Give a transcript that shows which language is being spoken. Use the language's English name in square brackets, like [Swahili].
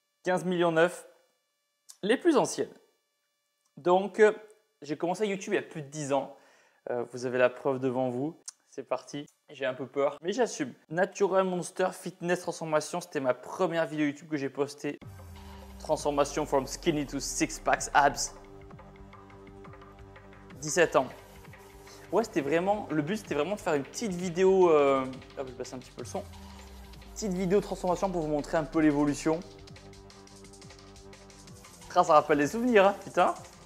[French] 15 millions 9, les plus anciennes. Donc, j'ai commencé YouTube il y a plus de 10 ans. Vous avez la preuve devant vous. C'est parti. J'ai un peu peur, mais j'assume. Natural Monster Fitness Transformation, c'était ma première vidéo YouTube que j'ai postée. [English] Transformation from skinny to six packs abs. [French] 17 ans. Ouais, c'était vraiment, le but c'était vraiment de faire une petite vidéo, je vais passer un petit peu le son, petite vidéo transformation pour vous montrer un peu l'évolution. Ça rappelle des souvenirs, hein, putain.